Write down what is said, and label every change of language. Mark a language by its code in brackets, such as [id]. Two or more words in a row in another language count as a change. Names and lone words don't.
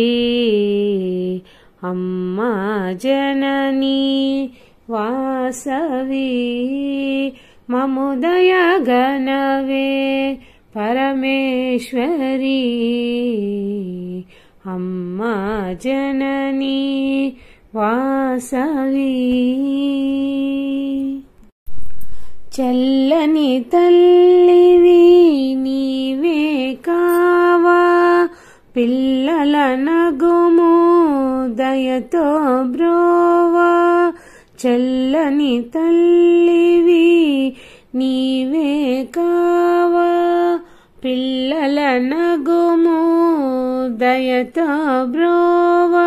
[kn] ಅಮ್ಮ ಜನನಿ ವಾಸವಿ, ಮಮುದಯ ಗಣವೇ ಪರಮೇಶ್ವರಿ. ಅಮ್ಮ ಜನನಿ ವಾಸವಿ. [te] చల్లని తల్లివి నీవే కావా, పిల్లల నగుము దయతో బ్రోవా. చల్లని తల్లివి నీవే కావా, పిల్లల నగుము దయతో బ్రోవా.